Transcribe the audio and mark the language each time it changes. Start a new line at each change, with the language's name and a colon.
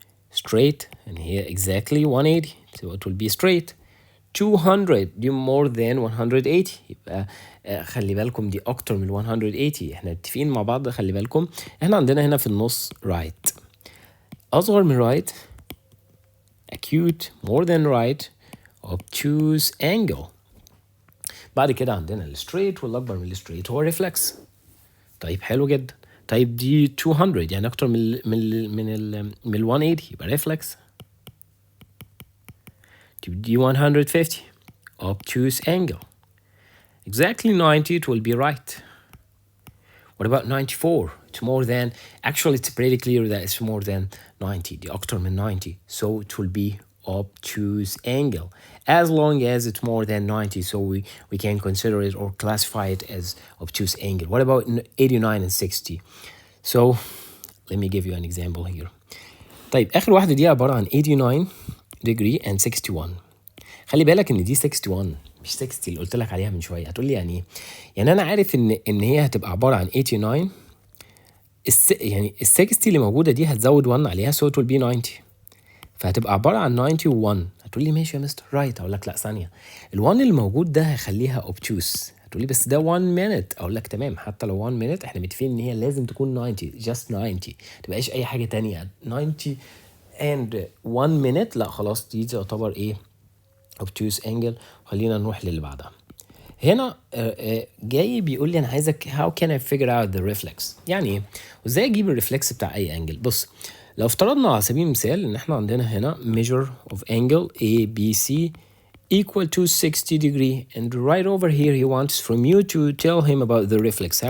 English: Straight, and here exactly 180 so it will be straight.
Arabic: 200 دي
English: more than 180
Arabic: يبقى خلي بالكم دي أكتر من 180. احنا متفقين مع بعض. خلي بالكم احنا عندنا هنا في النص right. أصغر من
English: right acute more than right obtuse angle.
Arabic: بعد كده عندنا الستريت والأكبر من الستريت هو ريفلكس. طيب حلو جدا. طيب دي 200 يعني أكتر من 180 يبقى ريفلكس.
English: دي 150 obtuse angle. Exactly 90 it will be right. What about 94? It's more than, actually it's pretty clear that it's more than 90.
Arabic: دي أكتر من 90
English: so it will be obtuse angle as long as it's more than 90 so we can consider it or classify it as obtuse angle. What about 89 and 60? So let me give you an example here.
Arabic: طيب آخر واحدة دي عبارة عن 89
English: degree and
Arabic: 61. خلي بالك ان دي 61 مش 60 اللي قلت لك عليها من شويه. هتقول لي يعني ايه؟ يعني انا عارف ان هي هتبقى عباره عن 89 يعني ال 60 اللي موجوده دي هتزود 1 عليها
English: so it will be 90
Arabic: فهتبقى عباره عن 91. هتقول لي ماشي يا مستر رايت. اقول لك لا ثانيه ال1 اللي موجود ده هخليها obtuse. هتقول لي بس ده 1 minute. اقول لك تمام حتى لو 1 minute احنا متفقين ان هي لازم تكون 90
English: just 90
Arabic: تبقاش اي حاجه تانية.
English: 90 and 1 minute
Arabic: لا خلاص دي تعتبر ايه obtuse angle. خلينا نروح للي بعدها. هنا جاي بيقول لي انا عايزك
English: how can I figure out the reflex.
Arabic: يعني ايه؟ وازاي اجيب الريفلكس بتاع اي انجل؟ بص لو افترضنا على سبيل المثال ان احنا عندنا هنا
English: measure of angle ABC equal to 60 degree and right over here he wants from you to tell him about the reflex.